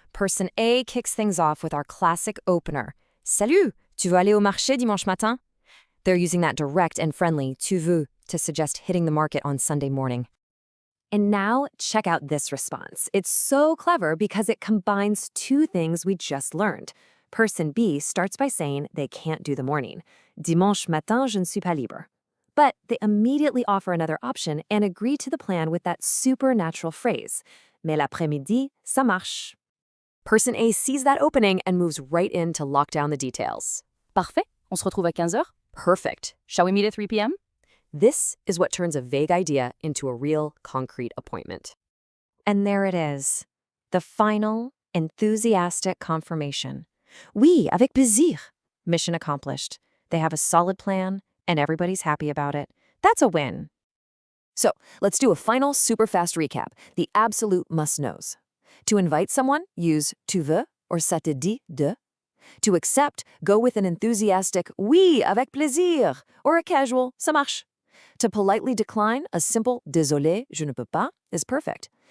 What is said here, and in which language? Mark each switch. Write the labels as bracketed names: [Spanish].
[English] Person A kicks things off with our classic opener. [French] Salut, tu veux aller au marché dimanche matin? [English] They're using that direct and friendly [French] tu veux [English] to suggest hitting the market on Sunday morning. And now, check out this response. It's so clever because it combines two things we just learned. Person B starts by saying they can't do the morning. [French] Dimanche matin, je ne suis pas libre. [English] But they immediately offer another option and agree to the plan with that supernatural phrase. [French] Mais l'après-midi, ça marche. [English] Person A sees that opening and moves right in to lock down the details. [French] Parfait. On se retrouve à 15h. [English] Perfect. Shall we meet at 3 p.m.? This is what turns a vague idea into a real, concrete appointment. And there it is, the final, enthusiastic confirmation. [French] Oui, avec plaisir. [English] Mission accomplished. They have a solid plan, and everybody's happy about it. That's a win. So, let's do a final super fast recap, the absolute must-knows. To invite someone, use [French] tu veux [English] or [French] ça te dit de. [English] To accept, go with an enthusiastic [French] oui, avec plaisir, [English] or a casual [French] ça marche. [English] To politely decline, a simple [French] désolé, je ne peux pas [English] is perfect.